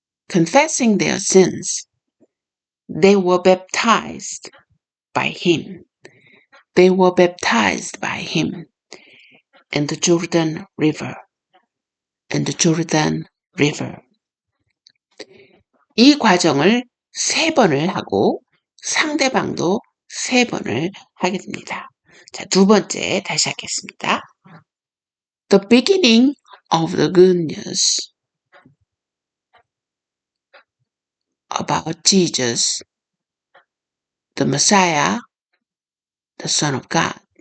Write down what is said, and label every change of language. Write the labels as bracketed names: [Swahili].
[English] confessing their sins. They were baptized by him. They were baptized by him in the Jordan River. In the Jordan River. [Korean] 이 과정을 3번을 하고 상대방도 3번을 하게 됩니다. 자, 두 번째 다시 하겠습니다. [English] The beginning of the good news about Jesus, the Messiah, the Son of God.